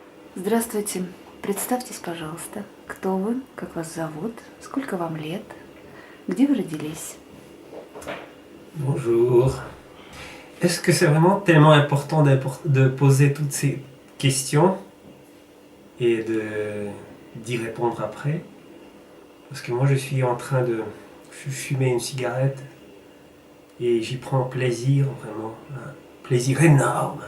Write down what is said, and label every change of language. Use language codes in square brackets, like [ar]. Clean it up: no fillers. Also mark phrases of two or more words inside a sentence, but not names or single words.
[ru] Здравствуйте. Представьтесь, пожалуйста, кто вы, как вас зовут, сколько вам лет, где вы родились? [fr] Bonjour. Est-ce que c'est vraiment tellement important de poser toutes ces questions et d'y répondre après? Parce que moi je suis en train de fumer une cigarette et j'y prends plaisir, vraiment, un plaisir énorme.